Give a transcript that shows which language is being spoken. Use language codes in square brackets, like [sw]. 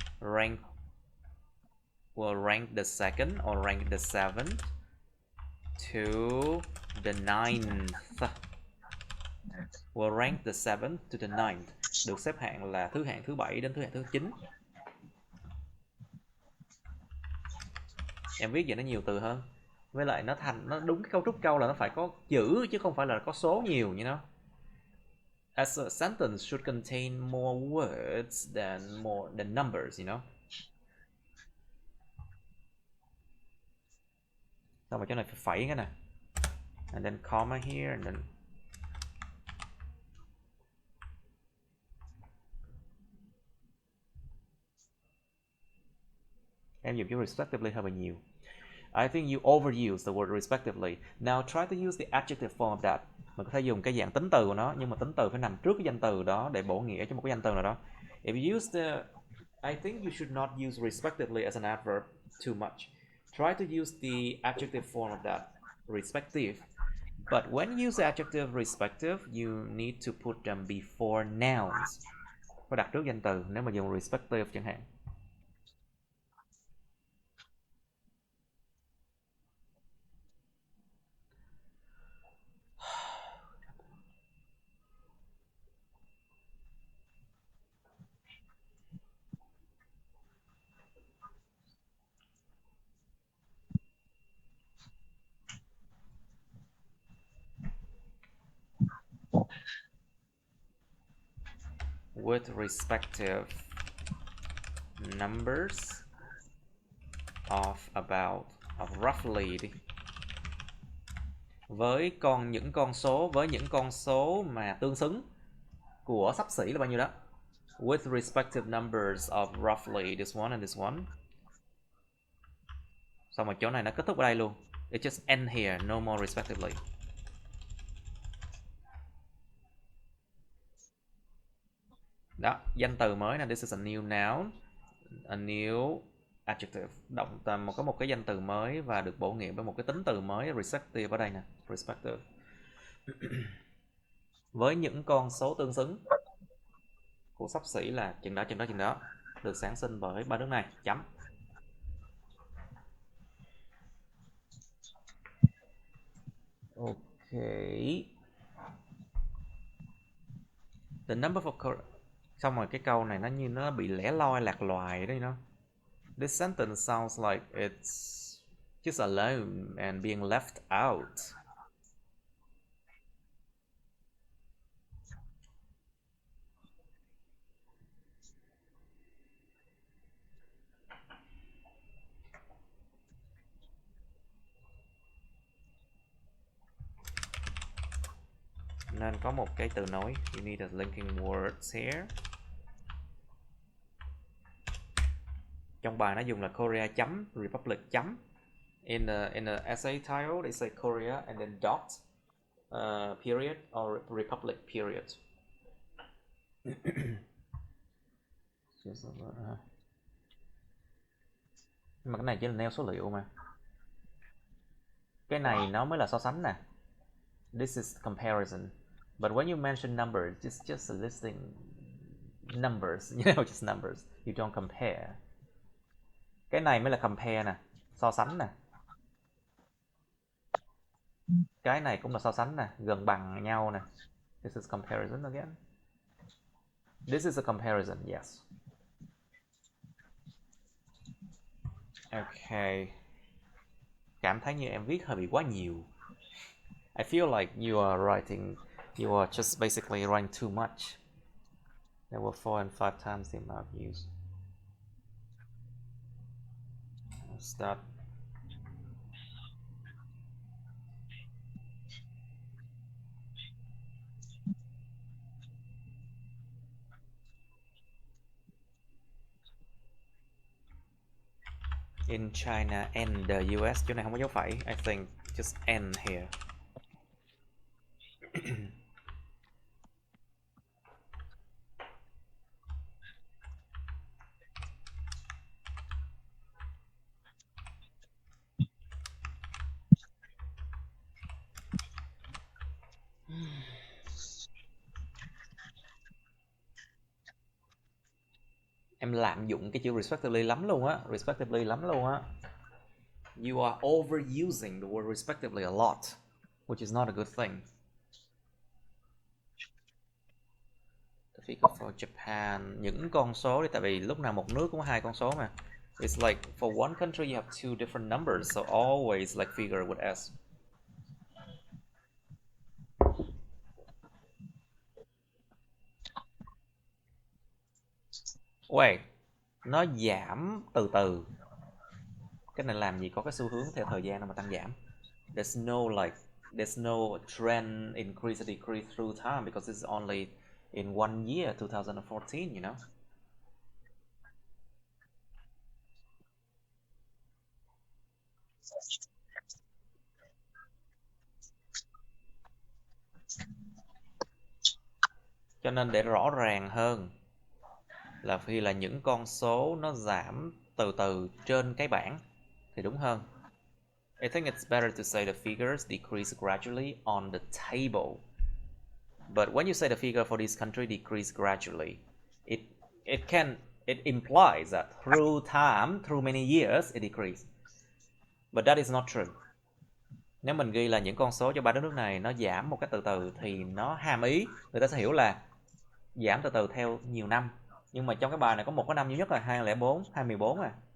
[en] Rank, will rank the second or rank the seventh to the ninth. Will rank the seventh to the ninth. [vi] Được xếp hạng là thứ hạng thứ 7 đến thứ hạng thứ 9. Em viết vậy nó nhiều từ hơn. Với lại nó đúng cái cấu trúc câu là nó phải có chữ chứ không phải là có số nhiều, [en] you know. As a sentence should contain more words than numbers, you know. [vi] Xong rồi chỗ này phải phẩy cái nè. [en] And then comma here and then [vi] em dùng chữ respectively hơi bị nhiều. [en] I think you overuse the word respectively. Now try to use the adjective form of that. [vi] Mình có thể dùng cái dạng tính từ của nó, nhưng mà tính từ phải nằm trước cái danh từ đó để bổ nghĩa cho một cái danh từ nào đó. [en] If you use I think you should not use respectively as an adverb too much. Try to use the adjective form of that, respective. But when you use the adjective respective, you need to put them before nouns. [vi] Phải đặt trước danh từ nếu mà dùng respective chẳng hạn. [en] With respective numbers of roughly [vi] với những con số mà tương xứng của xấp xỉ là bao nhiêu đó. [en] With respective numbers of roughly this one and this one. [vi] Xong rồi chỗ này nó kết thúc ở đây luôn. [en] It just end here, no more respectively. [vi] Đó, danh từ mới nè, [en] this is a new noun, a new adjective. [vi] Động có một cái danh từ mới và được bổ nhiệm với một cái tính từ mới, respective ở đây nè, respective. Với những con số tương xứng của xấp xỉ là chừng đó, chừng đó, chừng đó, được sản sinh bởi ba nước này, chấm. [en] Okay. The number for [vi] xong rồi cái câu này nó như nó bị lẻ loi lạc loài đấy, nó. [en] This sentence sounds like it's just alone and being left out. [vi] Nên có một cái từ nối. [en] You need a linking words here. [vi] Trong bài nó dùng là Korea chấm Republic chấm. [en] In the essay title they say Korea and then dot period or Republic period. [vi] Nhưng mà cái này chỉ là nêu số liệu mà. Cái này nó mới là so sánh nè. [en] This is comparison. But when you mention numbers, it's just a listing numbers, you know, just numbers. You don't compare. [vi] Cái này mới là compare nè, so sánh nè. Cái này cũng là so sánh nè, gần bằng nhau nè. [en] This is comparison again. This is a comparison, yes. Okay. [vi] Cảm thấy như em viết hơi bị quá nhiều. [en] I feel like you are just basically writing too much. There were 4 and 5 times the amount used. Let's start. In China and the US, [vi] chỗ này không có dấu phẩy. [en] I think just and here. [vi] Em lạm dụng cái chữ respectively lắm luôn á, respectively lắm luôn á. [en] You are overusing the word respectively a lot, which is not a good thing. The figure for Japan, [vi] những con số đi, tại vì lúc nào một nước cũng có hai con số mà. [en] It's like for one country you have two different numbers, so always like figure with S. [vi] Wait, nó giảm từ từ. Cái này làm gì có cái xu hướng theo thời gian nào mà tăng giảm. [en] There's no trend increase or decrease through time because it's only in one year, 2014, you know. [vi] Cho nên để rõ ràng hơn là khi là những con số nó giảm từ từ trên cái bảng thì đúng hơn. [en] I think it's better to say the figures decrease gradually on the table. But when you say the figure for this country decrease gradually, it implies that through time, through many years, it decrease. But that is not true. [vi] Nếu mình ghi là những con số cho ba đất nước này nó giảm một cách từ từ thì nó hàm ý người ta sẽ hiểu là giảm từ từ theo nhiều năm. Nhưng mà trong cái bài này có một cái năm duy nhất là 2004, 2014 à.